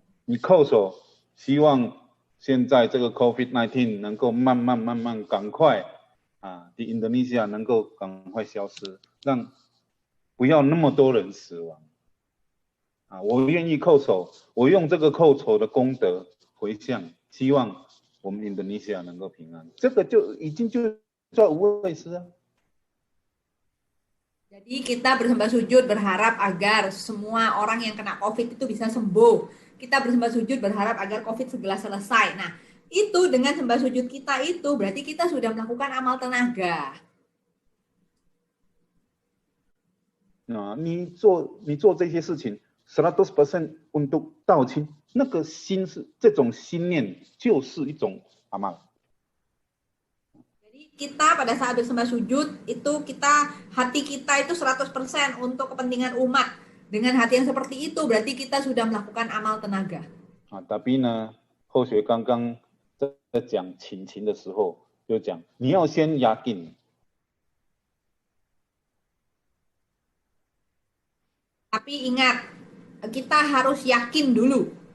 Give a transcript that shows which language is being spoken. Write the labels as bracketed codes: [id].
[zh] 你叩首，希望现在这个 COVID-19 能够慢慢赶快啊，的 Indonesia 能够赶快消失，让不要那么多人死亡啊！我愿意叩首，我用这个叩首的功德回向，希望我们 Indonesia 能够平安，这个就已经就叫无畏施啊。 [id] Jadi kita bersembah sujud berharap agar semua orang yang kena COVID itu bisa sembuh. Kita bersembah sujud berharap agar COVID segera selesai. Nah, itu dengan sembah sujud kita itu berarti kita sudah melakukan amal tenaga. [zh] 啊，你做这些事情，100% untuk 道亲，那个心是这种心念就是一种amal。 [id] Jadi kita pada saat bersembah sujud itu hati kita itu 100% untuk kepentingan umat. Dengan hati yang seperti itu berarti kita sudah melakukan amal tenaga. [zh] 啊，tapi呢，后学刚刚在讲亲情的时候，就讲你要先yakin。 [id] Tapi ingat, kita harus yakin dulu.